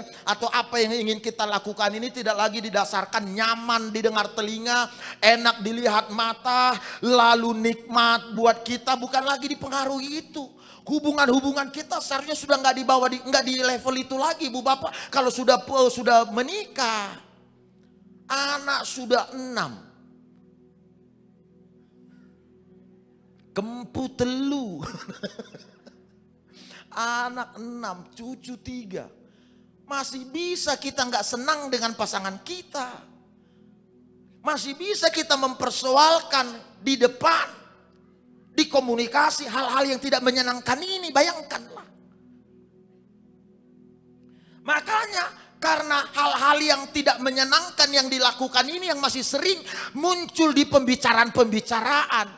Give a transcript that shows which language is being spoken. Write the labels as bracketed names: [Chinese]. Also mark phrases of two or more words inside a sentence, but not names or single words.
[Indonesian] Atau apa yang ingin kita lakukan ini tidak lagi didasarkan nyaman didengar telinga. Enak dilihat mata. Lalu nikmat buat kita. Bukan lagi dipengaruhi itu. Hubungan-hubungan kita seharusnya sudah nggak di level itu lagi ibu bapak. Kalau sudah menikah. Anak sudah 6. [Batak Karo] Kempu telu. [Indonesian] Anak 6, cucu 3. Masih bisa kita nggak senang dengan pasangan kita. Masih bisa kita mempersoalkan di depan. Di komunikasi hal-hal yang tidak menyenangkan ini, bayangkanlah. Makanya karena hal-hal yang tidak menyenangkan yang dilakukan ini yang masih sering muncul di pembicaraan-pembicaraan.